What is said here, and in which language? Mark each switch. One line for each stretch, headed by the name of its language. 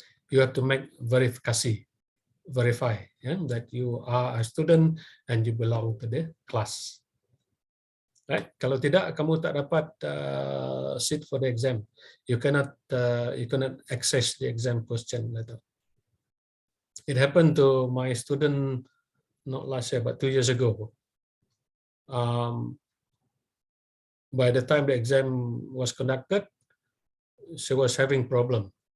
English: You have to make verify that you are a student and you belong to the class. Right?
Malay: Kalau tidak, kamu tak dapat
English: sit for the exam. You cannot access the exam question later. It happened to my student not last year, but 2 years ago. By the time the exam was conducted, she was having problem.